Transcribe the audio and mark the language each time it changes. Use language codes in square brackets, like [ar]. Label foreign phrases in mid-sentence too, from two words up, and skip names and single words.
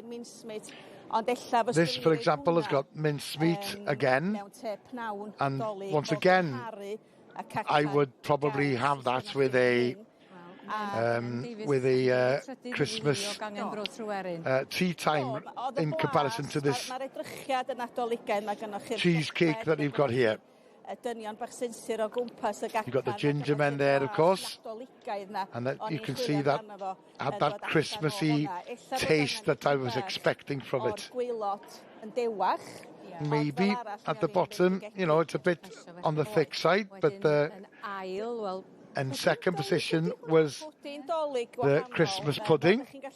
[en] This, for example, has got mincemeat again, and once again, I would probably have that with a Christmas tea time in comparison to this cheesecake that you've got here. [cy] dynion bach sinsir o gwmpas y gacen. [en] You've got the ginger men there, of course. And that you can see that had that Christmassy taste that I was expecting from it. Maybe at the bottom, you know, it's a bit on the thick side, but in second position was the Christmas pudding.